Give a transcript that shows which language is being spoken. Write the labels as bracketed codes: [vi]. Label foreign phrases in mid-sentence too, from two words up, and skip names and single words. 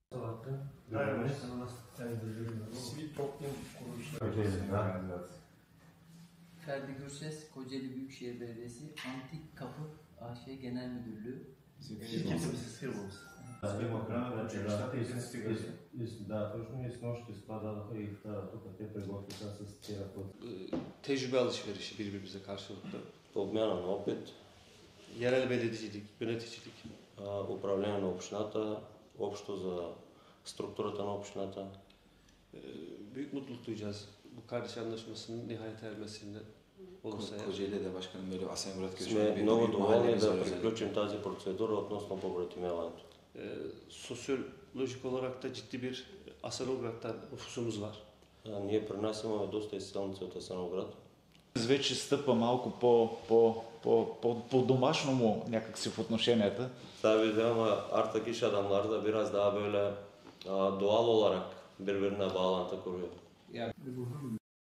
[tr] Ferdi Gürses, Kocaeli Büyükşehir Belediyesi Antik Kapı AŞ Genel Müdürlüğü. Kimsesiz firmamız. Tecrübe alışverişi birbirimize karşılıklı. [bg] Обмяна на опит, [tr] Yerel belediyecilik, yöneticilik. [bg] управление на общината, общо за структурата на общината. [tr] Büyük mutluluk duyacağız bu kardeş anlaşmasının nihayet ermesinde olursa. Kocaeli'de başkanım böyle Asenograd [bg] Сме [tr] göçmeni [bg] много [tr] bir [bg] доволни [tr] mahallemiz var [bg] да [tr] özellikle. [bg] приключим тази процедура относно побратимяването. [tr] Sosyolojik olarak da ciddi bir Asenograd'dan nüfusumuz var. [bg] Ние при нас имаме доста изселници от Асеновград. Вече стъпва малко по-домашному някакси в отношенията. [tr] Tabi ama artık iş adamları da biraz daha böyle doğal olarak birbirine bağlantı kuruyor.